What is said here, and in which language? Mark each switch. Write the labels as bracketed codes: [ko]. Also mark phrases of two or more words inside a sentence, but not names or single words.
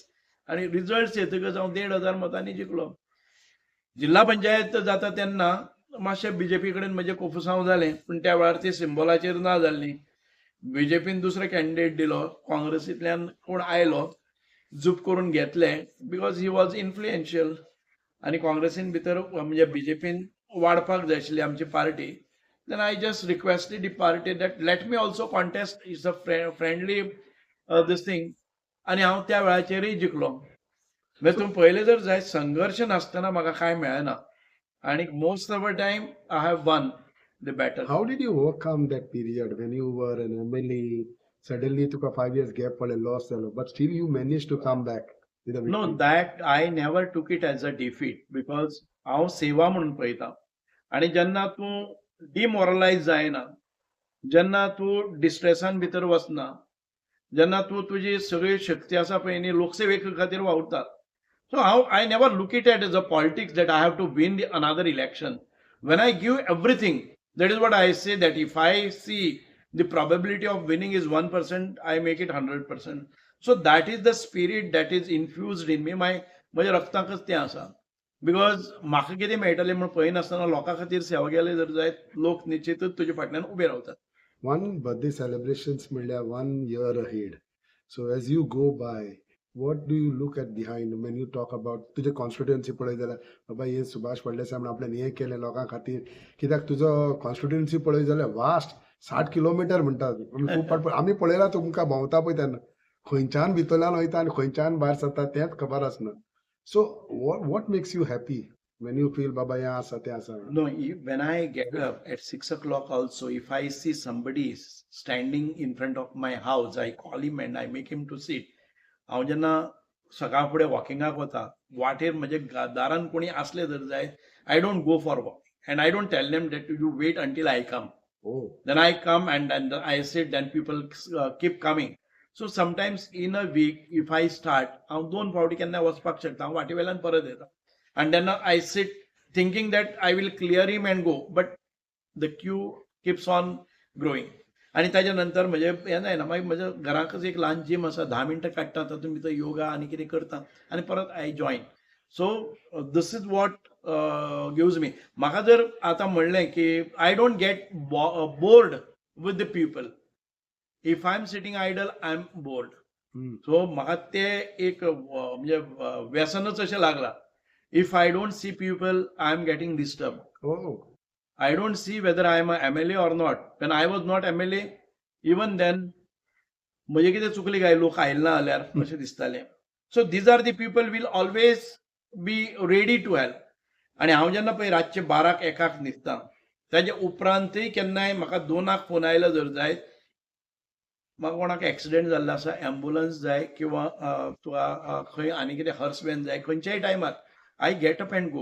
[kok] आनी रिजल्ट्स येतकच हांव 1,500 मतांनी जिखलो. जिल्हा पंचायत जाता तेन्ना मातशें बीजेपी कडेन म्हजें कोफुसांव जालें, पूण त्या वेळार ती सिंबलाचेर ना जाल्ली. बीजेपीन दुसरो कॅन्डिडेट दिलो, काँग्रेसींतल्यान कोण आयलो, झूप करून घेतलें [en] because he was influential. [kok] आनी काँग्रेसीन भितर म्हणजे बीजेपीन वाडपाक जाय आशिल्ली आमची पार्टी. [en] Then I just requested the party that let me also contest, it's a friendly this thing. [kok] आनी हांव त्या वेळाचेरय जिखलो. म्हणजे तुम्ही पळयलें जर जायत संघर्श नासतना म्हाका कांय मेळना. आणि [en] most of the time I have won the battle. How did you overcome that period when you were an MLA? Suddenly took a 5 years gap for a loss, but still you managed to come back with a victory. No, that I never took it as a defeat because [kok] हांव सेवा म्हणून पळयता. आणि जेन्ना तूं डिमोरलायज जायना, जेन्ना तूं डिस्ट्रेसान भितर वचना, जेन्ना तूं तुजी सगळी शक्ती आसा पळय न्ही लोकसेवे खातीर वावुरता. [en] So I never look it as a politics that I have to win another election. When I give everything, That is what I say, that if I see the probability of winning is 1%, I make it 100%. So that is the spirit that is infused in me. [kok] म्हज्या रक्तांतच तें आसा. बिकॉज म्हाका कितें मेळटलें म्हूण पळयनासतना लोकां खातीर सेवा केली जर जायत लोक निश्चितच तुजे फाटल्यान उबे रावतात. [en] One birthday celebrations [kok] म्हणल्यार [en] 1 year ahead. So as you go by, what do you look at behind when you talk about [kok] तुझे कॉन्स्टिट्युएन्सी पळय जाल्यार बाबा हे सुभाष फळदेसाय म्हणून आपल्यान हें केलें लोकां खातीर, कित्याक तुजो कॉन्स्टिट्युएन्सी पळय जाल्यार वास्ट 60 किलोमिटर म्हणटात. खूब फावट आमी पळयलां तुमकां भोंवता पळय तेन्ना खंयच्यान भितरल्यान वयता आनी खंयच्यान भायर सरता तेंच खबर आसना. [en] So what makes you happy when you feel baba yeah [kok] asa te asa? [en] No, when I get up at 6 o'clock also, if I see somebody standing in front of my house, I call him and I make him to sit. [kok] हांव जेन्ना सकाळ फुडें वॉकिंगाक वता, वाटेर म्हजे दारान कोणी असले जर जायत, [en] I don't go for walk and I don't tell them that you wait until I come. Oh, Then I come and I sit, then people keep coming. So sometimes in a week, if I start, [kok] हांव 2 फावटी केन्ना वचपाक शकता, हांव वाटे वेल्यान परत येता. [en] And then I sit thinking that I will clear him and go, but the queue keeps on growing. [kok] आणि ताच्या नंतर म्हजे हें जायना, मागीर म्हज्या घराकच एक ल्हान जीम आसा, 10 मिनटां काडटा, तातूंत भितर योगा आनी कितें करता आनी परत [en] I join. So this is what gives me. [kok] म्हाका जर आतां म्हणलें की [en] I don't get bored with the people. If I am sitting idle, I am bored. [kok] सो म्हाका तें एक म्हणजे व्यसनच अशें लागलां. [en] If I don't see people, I am getting disturbed. oh, I don't see whether I am a MLA or not. When I was not MLA, even then, [kok] म्हजे कितें चुकलें काय, लोक आयले ना जाल्यार अशें दिसतालें. [en] सो these are the people will always be ready to help. [kok] आनी हांव जेन्ना पळय रातचे 12 1 न्हिदता, ताजे उपरांतय केन्नाय म्हाका 2 फोन आयलो जर जायत, म्हाका कोणाक एक्सिडेंट जाल्लो आसा, एम्बुलन्स जाय किंवा तुका खंय आनी कितें [en] hearse van [kok] जाय, खंयच्याय टायमार [en] I get up and go.